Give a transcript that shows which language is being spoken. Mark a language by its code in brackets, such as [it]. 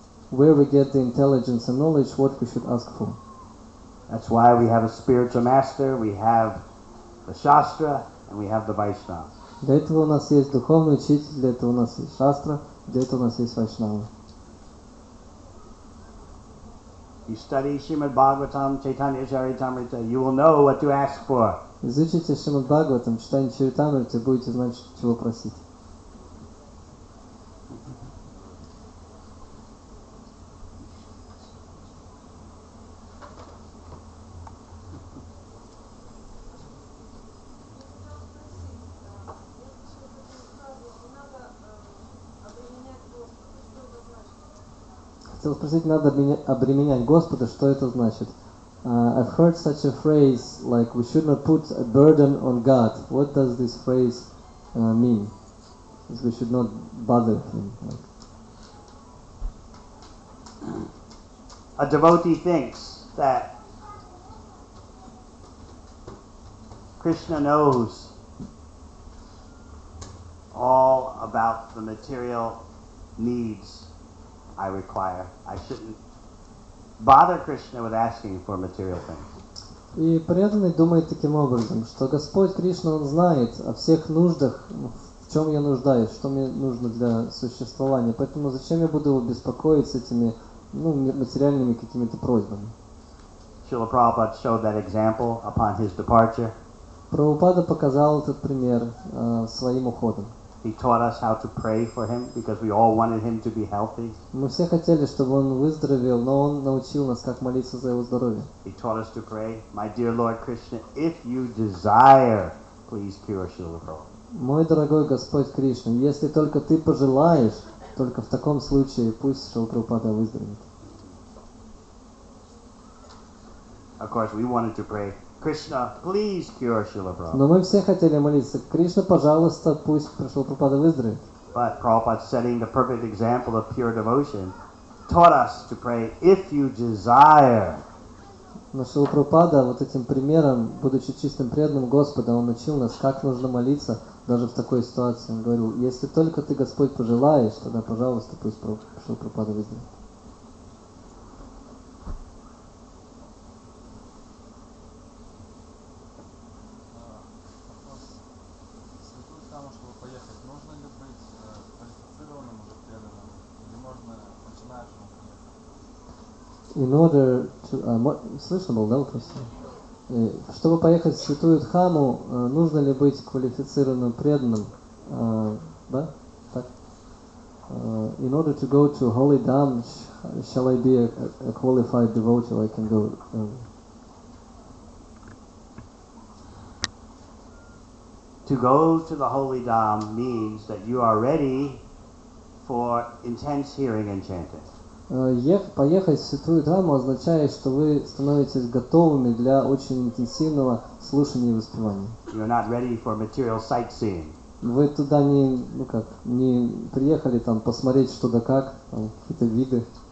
[en] Where we get the intelligence and knowledge, what we should ask for. That's why we have a spiritual master, we have the Shastra, and we have the Vaishnava. [ru] Для этого у нас есть духовный учитель, для этого у нас есть шастра, для этого у нас есть вайшнава. [en] You study Srimad Bhagavatam, Chaitanya Charitamrita, you will know what to ask for. [ru] Изучите Шримад Бхагаватам, читайте Чаритамриту, будете знать, чего просить. Хотел спросить, надо обременять Господа, что это значит? [en] I've heard such a phrase like we should not put a burden on God. What does this phrase mean? We should not bother Him. A devotee thinks that Krishna knows all about the material needs I require. I shouldn't bother Krishna with asking for material things. [ru] И преданный думает таким образом, что Господь Кришна, Он знает о всех нуждах, в чем я нуждаюсь, что мне нужно для существования. Поэтому зачем я буду его беспокоить с этими материальными какими-то просьбами? [en] Srila Prabhupada showed that example upon his departure. [ru] Прабхупада показал этот пример своим уходом. [en] He taught us how to pray for him because we all wanted him to be healthy. [ru] Мы все хотели, чтобы он выздоровел, но он научил нас, как молиться за его здоровье. [en] He taught us to pray, my dear Lord Krishna, if you desire, please cure Srila Prabhupada. [ru] Мой дорогой Господь Кришна, если только ты пожелаешь, только в таком случае пусть Шрила Прабхупада выздоровеет. [en] Of course, we wanted to pray, Krishna, please cure Srila Prabhupada. [ru] Но мы все хотели молиться, Кришна, пожалуйста, пусть Шрила Прабхупада выздоровеет. [en] But Prabhupada, setting the perfect example of pure devotion, taught us to pray, if you desire. [ru] Но Шрила Прабхупада вот этим примером, будучи чистым преданным Господа, он учил нас, как нужно молиться даже в такой ситуации. Он говорил, если только ты, Господь, пожелаешь, тогда, пожалуйста, пусть Шрила Прабхупада выздоровеет. Святую Хаму, чтобы поехать, нужно ли быть квалифицированным уже преданным? Или можно начинающему поехать? [en] In order to... [ru] слышно был, да, вопрос? Чтобы поехать в Святую Дхаму, нужно ли быть квалифицированным преданным? Да? Так? [en] In order to go to Holy Dham, shall I be a qualified devotee, I can go... To go to the Holy Dham means that you are ready for intense hearing and chanting. [ru] Поехать в Святую Дхаму означает, что вы становитесь готовыми для очень интенсивного слушания и воспевания. [en] You're not ready for material sightseeing. [ru] Вы туда не приехали там посмотреть что да как, там, какие-то виды.